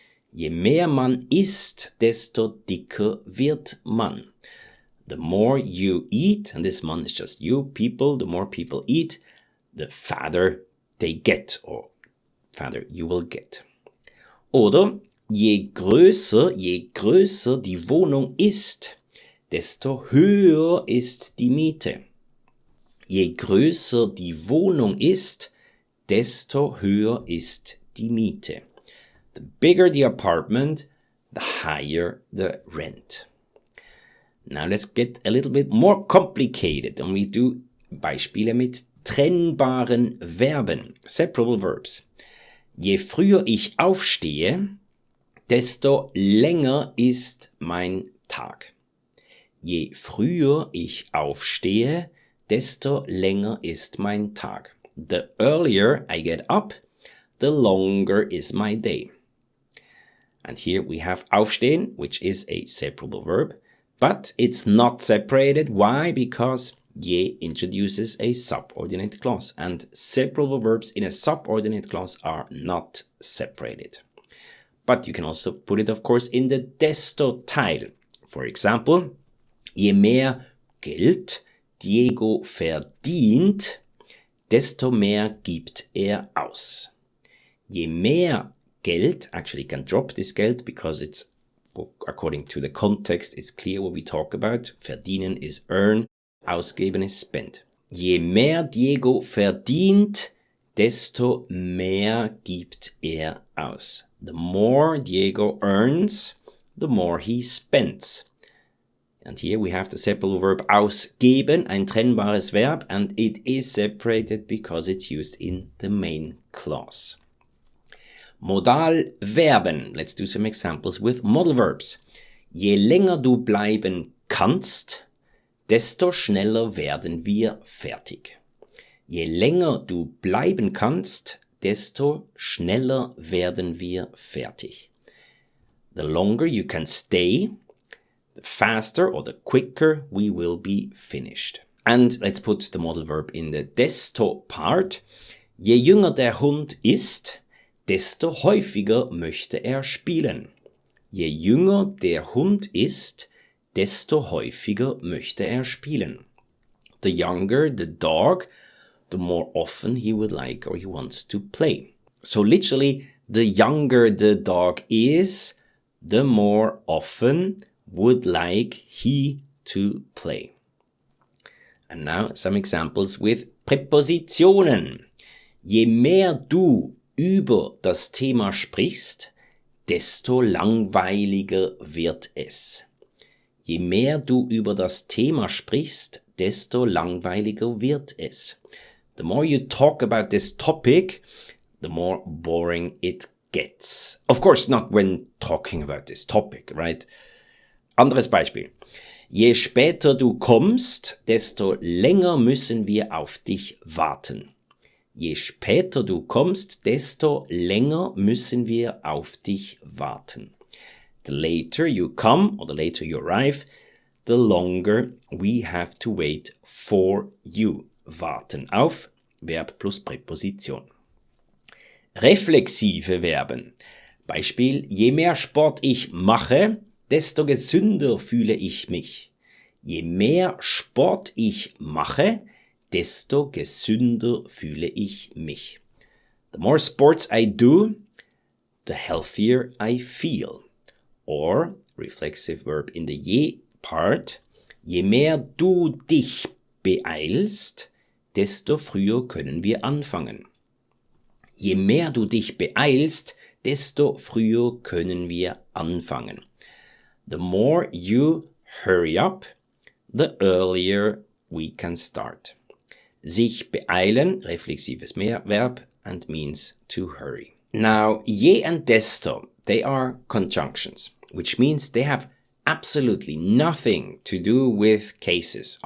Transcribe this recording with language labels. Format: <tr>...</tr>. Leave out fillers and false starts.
<de>Je mehr man isst, desto dicker wird man.</de> <en>The more you eat, and this man is just you, people, the more people eat, the fatter they get, or fatter you will get.</en> <de>Oder je größer die Wohnung ist, desto höher ist die Miete. Je größer die Wohnung ist, desto höher ist die Miete.</de> <en>The bigger the apartment, the higher the rent. Now let's get a little bit more complicated, and we do</en> <de>Beispiele mit trennbaren Verben,</de> <en>separable verbs.</en> <de>Je früher ich aufstehe, desto länger ist mein Tag. Je früher ich aufstehe, desto länger ist mein Tag.</de> <en>The earlier I get up, the longer is my day. And here we have aufstehen, which is a separable verb, but it's not separated. Why? Because je introduces a subordinate clause, and separable verbs in a subordinate clause are not separated. But you can also put it, of course, in the desto Teil. For example,</en> <de>je mehr Geld Diego verdient, desto mehr gibt aus.</de> <en>Je mehr Geld, actually you can drop this Geld because it's, according to the context, it's clear what we talk about.</en> <de>Verdienen</de> <en>is earn,</en> <de>ausgeben</de> <en>is spend.</en> <de>Je mehr Diego verdient, desto mehr gibt aus.</de> <en>The more Diego earns, the more he spends. And here we have the separable verb ausgeben,</en> <de>ein trennbares Verb,</de> <en>and it is separated because it's used in the main clause.</en> <de>Modalverben.</de> <en>Let's do some examples with modal verbs.</en> <de>Je länger du bleiben kannst, desto schneller werden wir fertig. Je länger du bleiben kannst, desto schneller werden wir fertig.</de> <en>The longer you can stay, the faster or the quicker we will be finished. And let's put the modal verb in the desto part.</en> <de>Je jünger der Hund ist, desto häufiger möchte spielen. Je jünger der Hund ist, desto häufiger möchte spielen.</de> <en>The younger the dog, the more often he would like or he wants to play. So literally, the younger the dog is, the more often would like he to play. And now some examples with Präpositionen.</en> <de>Je mehr du über das Thema sprichst, desto langweiliger wird es. Je mehr du über das Thema sprichst, desto langweiliger wird es.</de> <en>The more you talk about this topic, the more boring it gets. Of course, not when talking about this topic, right?</en> <de>Anderes Beispiel. Je später du kommst, desto länger müssen wir auf dich warten. Je später du kommst, desto länger müssen wir auf dich warten.</de> <en>The later you come, or the later you arrive, the longer we have to wait for you.</en> <de>Warten auf, Verb plus Präposition. Reflexive Verben. Beispiel, je mehr Sport ich mache, desto gesünder fühle ich mich. Je mehr Sport ich mache, desto gesünder fühle ich mich.</de> <en>The more sports I do, the healthier I feel. Or, reflexive verb in the je part,</en> <de>je mehr du dich beeilst, desto früher können wir anfangen. Je mehr du dich beeilst, desto früher können wir anfangen.</de> <en>The more you hurry up, the earlier we can start.</en> <de>Sich beeilen, reflexives Verb,</de> <en>and means to hurry. Now, je and desto, they are conjunctions, which means they have absolutely nothing to do with cases.</en>